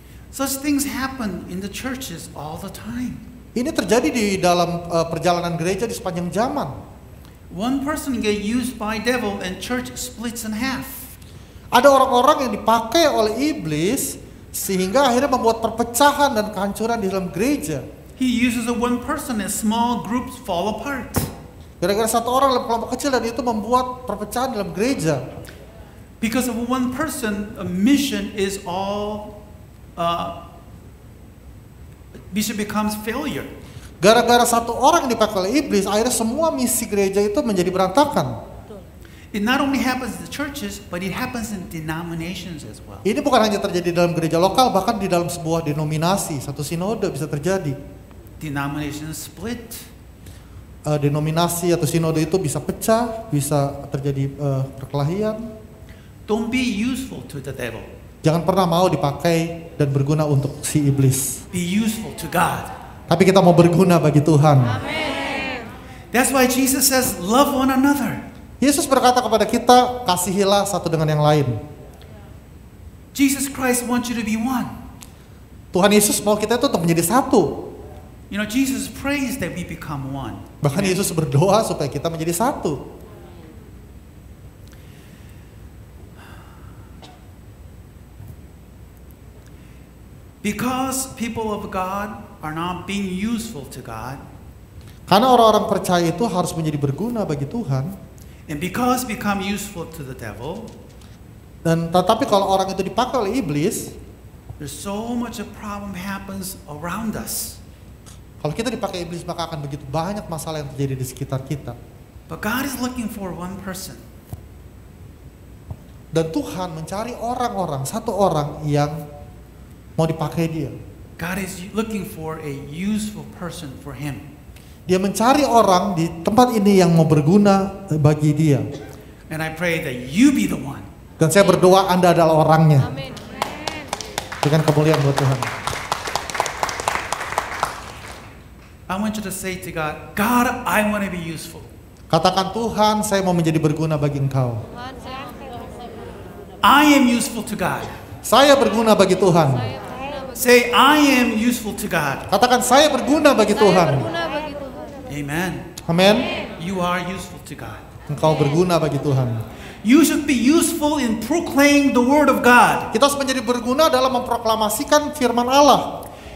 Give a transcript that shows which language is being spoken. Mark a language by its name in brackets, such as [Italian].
[English] Such things happen in the churches all the time. [Indonesian] Ini terjadi di dalam perjalanan gereja di sepanjang zaman. [English] One person get used by devil and church splits in half. [Indonesian] Ada orang-orang yang dipakai oleh iblis sehingga akhirnya membuat perpecahan dan kehancuran di dalam gereja. [English] He uses a one person and small groups fall apart. [Indonesian] Gara-gara satu orang dalam kelompok kecil dan itu membuat perpecahan dalam gereja. [English] Because of one person, a mission is all mission becomes failure. [Indonesian] Gara-gara satu orang yang dipakai oleh iblis, akhirnya semua misi gereja itu menjadi berantakan. [English] It not only happens in the churches, but it happens in denominations as well. [Indonesian] Ini bukan hanya terjadi dalam gereja lokal, bahkan di dalam sebuah denominasi, satu sinode bisa terjadi. [English] Denominations split. [Indonesian] Denominasi atau sinode itu bisa pecah, bisa terjadi perkelahian. [English] Don't be useful to the devil. [Indonesian] Jangan pernah mau dipakai dan berguna untuk si iblis. [English] Be useful to God. [Indonesian] Tapi kita mau berguna bagi Tuhan. [English] That's why Jesus says, love one another. [Indonesian] Yesus berkata kepada kita, kasihilah satu dengan yang lain. [English] Jesus Christ wants you to be one. [Indonesian] Tuhan Yesus mau kita itu untuk menjadi satu. [English] You know, Jesus prays that we become one. [Indonesian] Bahkan Yesus berdoa supaya kita menjadi satu. [English] Because people of God are not being useful to God, [Indonesian] Karena orang-orang percaya itu harus menjadi berguna bagi Tuhan. [English] and because become useful to the devil, [Indonesian] Dan tetapi kalau orang itu dipakai oleh iblis, [English] there's so much a problem happens around us. [Indonesian] kalau kita dipakai iblis maka akan begitu banyak masalah yang terjadi di sekitar kita. [English] But God is looking for one person. [Indonesian] Dan Tuhan mencari orang-orang, satu orang yang mau dipakai dia. [English] God is looking for a useful person for him. [Indonesian] Dia mencari orang di tempat ini yang mau berguna bagi dia. [English] And I pray that you be the one. [Indonesian] Dan saya berdoa Anda adalah orangnya. Amin. Dengan kemuliaan buat Tuhan. [English] I want you to say to God, God, I want to be useful. [Indonesian] Katakan, Tuhan, saya mau menjadi berguna bagi Engkau. [English] I am useful to God. [Indonesian] Saya berguna bagi Tuhan. [English] Say, I am useful to God. [Indonesian] Katakan, saya berguna bagi Tuhan. [English] Amen. [Indonesian] Amin. [English] You are useful to God. [Indonesian] Engkau berguna bagi Tuhan. [English] You should be useful in proclaiming the word of God. [Indonesian] Kita harus menjadi berguna dalam memproklamasikan firman Allah.